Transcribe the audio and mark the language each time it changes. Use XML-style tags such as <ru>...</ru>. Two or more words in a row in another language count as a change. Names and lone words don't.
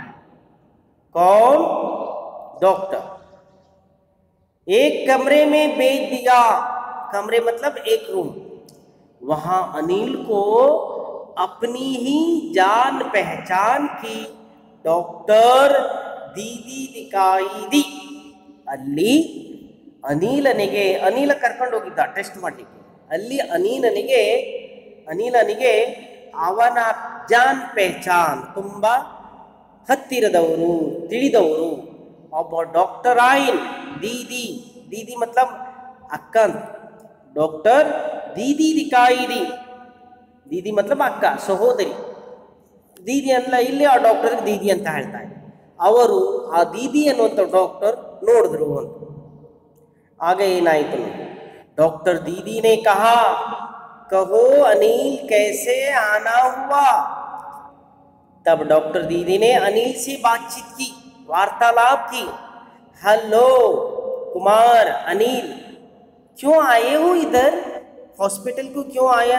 <hi>कौन? डॉक्टर। एक कमरे में भेज दिया। कमरे मतलब एक रूम। वहां अनिल को अपनी ही जान पहचान की डॉक्टर दीदी दिखाई दी।</hi> <kn>ಅಲ್ಲಿ ಅನಿಲ ಕರ್ಕೊಂಡು ಹೋಗಿದ್ದ ಟೆಸ್ಟ್ ಮಾಡಲಿಕ್ಕೆ. ಅಲ್ಲಿ ಅನಿಲನಿಗೆ ಅವನ</kn> <hi>जान पहचान</hi> <kn>ತುಂಬಾ ಹತ್ತಿರದವರು, ತಿಳಿದವರು ಒಬ್ಬ ಡಾಕ್ಟರ್ ಆಯಿನ್</kn> <hi>दीदी, दीदी मतलब</hi> <kn>ಅಕ್ಕ. ಡಾಕ್ಟರ್</kn> <hi>दीदी दिखाई दी. दीदी मतलब</hi> <kn>ಅಕ್ಕ, ಸಹೋದರಿ. दीदी ಅಲ್ಲ, ಇಲ್ಲಿ ಆ ಡಾಕ್ಟರ್ಗೆ दीदी ಅಂತ ಹೇಳ್ತಾರೆ. ಅವರು ಆ दीदी ಅನ್ನುವಂಥ ಡಾಕ್ಟರ್ ನೋಡಿದ್ರು ಅಂತ. आगे ಏನಾಯಿತು?</kn> <hi>डॉक्टर दीदी ने कहा, कहो अनिल कैसे आना हुआ। तब डॉक्टर दीदी ने अनिल से बातचीत की, वार्तालाप की। हेलो कुमार, अनिल क्यों आए हो इधर, हॉस्पिटल को क्यों आया?</hi>